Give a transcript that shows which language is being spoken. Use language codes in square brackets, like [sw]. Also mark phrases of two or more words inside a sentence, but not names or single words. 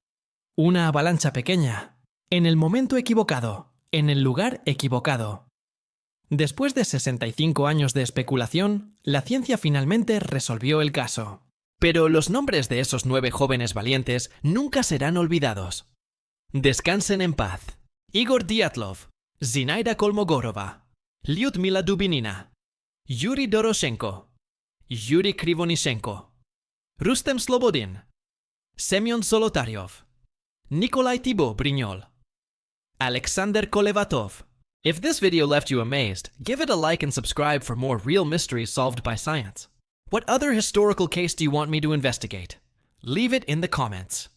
[es] Una avalancha pequeña, en el momento equivocado, en el lugar equivocado. Después de 65 años de especulación, la ciencia finalmente resolvió el caso. Pero los nombres de esos 9 jóvenes valientes nunca serán olvidados. Descansen en paz. Igor Dyatlov, Zinaida Kolmogorova, Lyudmila Dubinina, Yuri Doroshenko, Yuri Krivonishenko, Rustem Slobodin, Semyon Zolotaryov, Nikolai Thibault Brignol, Alexander Kolevatov. [en] If this video left you amazed, give it a like and subscribe for more real mysteries solved by science. What other historical case do you want me to investigate? Leave it in the comments.